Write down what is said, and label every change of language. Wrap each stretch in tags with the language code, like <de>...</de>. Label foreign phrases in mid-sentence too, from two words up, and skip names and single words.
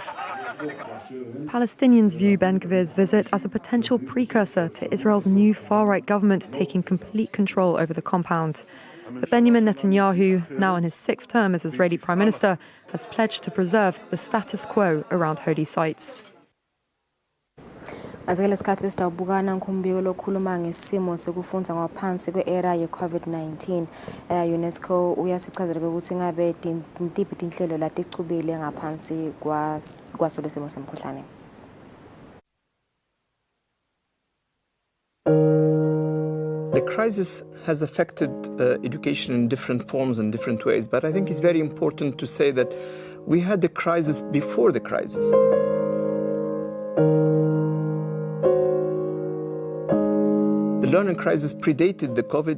<en>Palestinians view Ben-Gvir's visit as a potential precursor to Israel's new far-right government taking complete control over the compound. But Benjamin Netanyahu, now in his 6th term as Israeli Prime Minister, has pledged to preserve the status quo around holy sites.</en> <ss>Azikele isikhathi sitawubukana ngumbiko lokhuluma ngesimo sokufunda ngaphansi kwe-era ye-COVID-19. UNESCO uyasichazela ukuthi ngabe intiphi inhlelo lati icubile ngaphansi kwaso lesimo semkhuhlane.</ss> <en>The crisis has affected education in different forms and different ways, but I think it's very important to say that we had the crisis before the crisis. The learning crisis predated the COVID.</en>